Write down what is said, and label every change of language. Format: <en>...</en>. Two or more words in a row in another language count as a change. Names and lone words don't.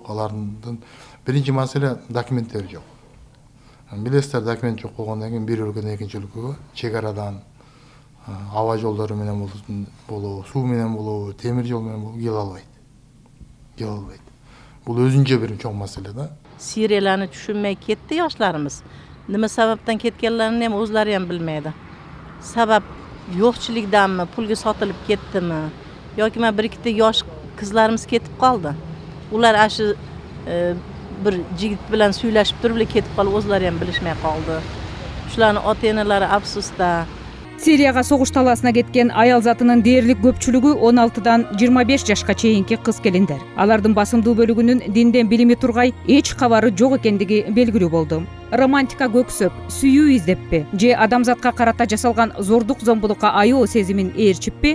<ky>Алардын биринчи маселе документтери жок. Билесиздер, документ жок болгондон кийин бир өлкөдөн экинчи өлкөгө чек арадан аба жолдору менен болобу, суу менен болобу, темир жол менен болобу келе албайт. Бул өзүнчө бир чоң маселе да.</ky> <uz>Suriyalarni tushunmay ketdi yoshlarimiz. Nima sababdan ketganlarini ham o'zlari ham bilmaydi. Sabab yo'qchilikdanmi, pulga sotilib ketdimi yoki men bir ikkita yosh qizlarimiz ketib qoldi. Ular ashi bir yigit bilan suylashib turib ketib qolib, o'zlari ham bilishmay qoldi. Shularning ota-onalari afsusda.</uz> <ky>Сирияга согуш талаасына кеткен аял затынын дээрлик көпчүлүгү 16дан 25 жашка чейинки кыз келиндер. Алардын басымдуу бөлүгүнүн динден билими тургай эч кабары жок экендиги белгилүү болду. Романтика көксөп, сүйүү издеппи же адамзатка карата жасалган зордук зомбулукка аяоо сезимин ээрчиппи?</ky>